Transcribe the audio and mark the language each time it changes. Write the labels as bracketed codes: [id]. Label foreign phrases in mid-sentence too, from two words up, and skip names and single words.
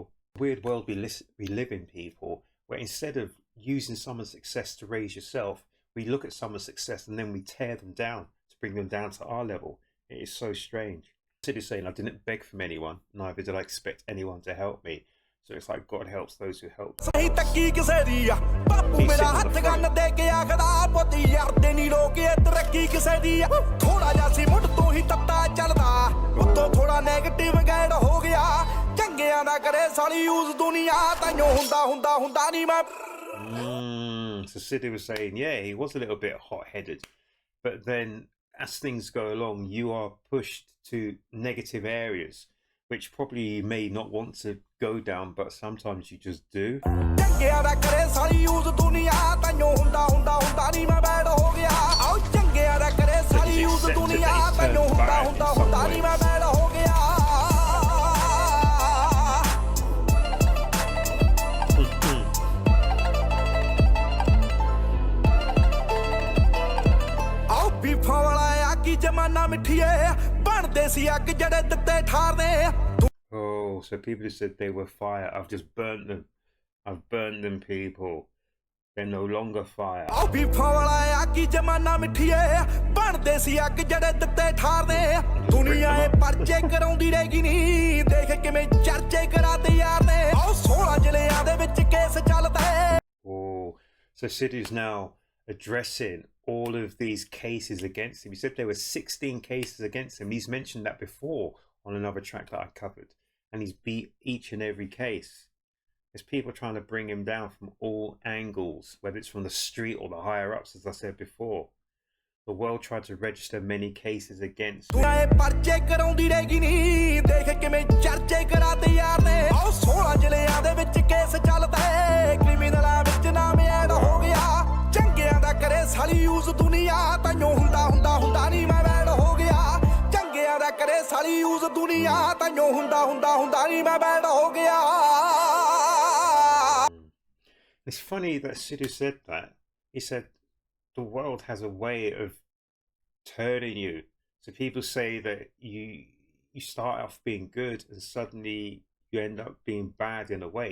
[en] Weird world we live in, people, where instead of using someone's success to raise yourself, we look at someone's success and then we tear them down to bring them down to our level. It is so strange. Sidhu saying, I didn't beg from anyone, neither did I expect anyone to help me. So it's like God helps those who help. [pa] ਸਹੀ ਤੱਕੀ ਕਿਸੇ ਦੀ ਆ ਬਾਪੂ ਮੇਰਾ ਹੱਥ ਗੰਨ ਦੇ ਕੇ ਆਖਦਾ ਪੁੱਤ ਯਾਰ ਤੇ ਨਹੀਂ ਰੋਕੇ ਤਰੱਕੀ ਕਿਸੇ ਦੀ ਆ ਥੋੜਾ ਜਿਹਾ ਸੀ ਮੁੱਢ ਤੋਂ ਹੀ ਤੱਤਾ ਚੱਲਦਾ ਉੱਤੋਂ ਥੋੜਾ [en] negative guide [pa] ਹੋ ਗਿਆ ਚੰਗਿਆਂ ਦਾ ਕਰੇ ਸਾਲੀ ਯੂਜ਼ ਦੁਨੀਆ ਤਾਈਓ ਹੁੰਦਾ ਨਹੀਂ ਮੈਂ [en] So Sidu was saying, yeah, he was a little bit hot-headed, but then as things go along, you are pushed to negative areas, which probably you may not want to go down, but sometimes you just do. [pa] ਚੰਗਿਆਂ ਦਾ ਕਰੇ ਸਾਲੀ ਯੂਜ਼ ਦੁਨੀਆ ਤਾਈਓ ਹੁੰਦਾ ਨਹੀਂ ਮੈਂ ਬੈਡ ਹੋ ਗਿਆ ਆਓ ਚੰਗਿਆਂ ਦਾ ਕਰੇ ਸਾਲੀ ਯੂਜ਼ ਦੁਨੀਆ ਤਾਈਓ ਹੁੰਦਾ ਨਹੀਂ ਮੈਂ ਬੈਡ ਹੋ ਗਿਆ ਆਓ ਬੀਫਾਂ ਵਾਲਾ ਆ ਕੀ ਜਮਾਨਾ ਮਿੱਠੀਏ ਬਣਦੇ ਸੀ ਅੱਗ ਜਿਹੜੇ ਦਿੱਤੇ ਠਾਰਦੇ [en] Oh, so people who said they were fire, I've just burnt them. I've burnt them, people. They're no longer fire. [pa] ਆਓ ਬੀਫਾਂ ਵਾਲਾ ਆ ਕੀ ਜਮਾਨਾ ਮਿੱਠੀਏ ਬਣਦੇ ਸੀ ਅੱਗ ਜਿਹੜੇ ਦਿੱਤੇ ਠਾਰਦੇ ਦੁਨੀਆ ਇਹ ਪਰਚੇ ਕਰਾਉਂਦੀ ਰਹੇਗੀ ਨਹੀਂ ਦੇਖ ਕਿਵੇਂ ਚਰਚੇ ਕਰਾਤੇ ਯਾਰ ਨੇ ਆਓ 16 ਜ਼ਿਲ੍ਹਿਆਂ ਦੇ ਵਿੱਚ ਕੇਸ ਚੱਲਦਾ [en] Oh, so Sidhu's now addressing all of these cases against him. He said there were 16 cases against him. He's mentioned that before on another track that I covered, and he's beat each and every case. There's people trying to bring him down from all angles, whether it's from the street or the higher ups, as I said before. The world tried to register many cases against him. [pa] ਦੁਨੀਆ ਇਹ ਪਰਚੇ ਕਰਾਉਂਦੀ ਰਹੇਗੀ ਨਹੀਂ ਦੇਖ ਕਿਵੇਂ ਚਰਚੇ ਕਰਾਤੇ ਯਾਰ ਨੇ ਆਓ 16 ਜ਼ਿਲ੍ਹਿਆਂ ਦੇ ਵਿੱਚ ਕੇਸ ਚੱਲਦਾ ਕ੍ਰਿਮੀਨਲਾਂ ਵਿੱਚ ਨਾਮ ਐਡ ਹੋ ਗਿਆ ਚੰਗਿਆਂ ਦਾ ਕਰੇ ਸਾਲੀ ਯੂਜ਼ ਦੁਨੀਆ ਤਾਈਓ ਹੁੰਦਾ ਨਹੀਂ ਮੈਂ ਬੈਡ ਹੋ ਗਿਆ ਚੰਗਿਆਂ ਦਾ ਕਰੇ ਸਾਲੀ ਯੂਜ਼ ਦੁਨੀਆ ਤਾਈਓ ਹੁੰਦਾ ਨਹੀਂ ਮੈਂ ਬੈਡ ਹੋ ਗਿਆ [en] It's funny that Sidhu said that. He said the world has a way of turning you. So people say that you start off being good and suddenly you end up being bad in a way.